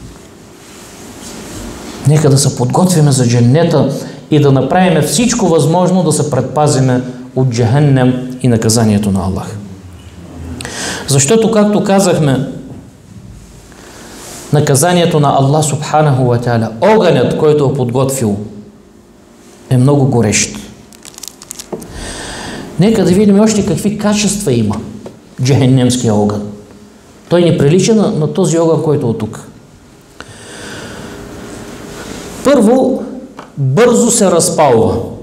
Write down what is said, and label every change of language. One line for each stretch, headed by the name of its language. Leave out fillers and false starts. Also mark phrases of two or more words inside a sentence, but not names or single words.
Bulgarian: Нека да се подготвиме за дженнета и да направим всичко възможно да се предпазиме от джахеннем и наказанието на Аллах. Защото, както казахме, наказанието на Аллах
Arabic: سبحانه وتعالى,
Bulgarian: огънят, който е подготвил, е много горещ. Нека да видим още какви качества има джахеннемския огън. Той не прилича на този огън, който е тук. Първо, бързо се разпалва.